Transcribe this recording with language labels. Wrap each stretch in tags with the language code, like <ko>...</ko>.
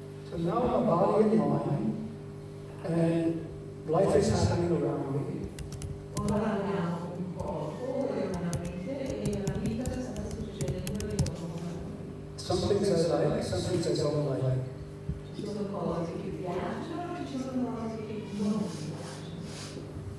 <en>So now I'm a body and mind, and life is happening around me.</en> <it>Ora abbiamo un corpo e una mente e la vita sta succedendo intorno a noi.</it> <en>Some things I like, some things I don't like.</en> <it>Ci sono cose che piacciono e ci sono cose che non ci piacciono.</it>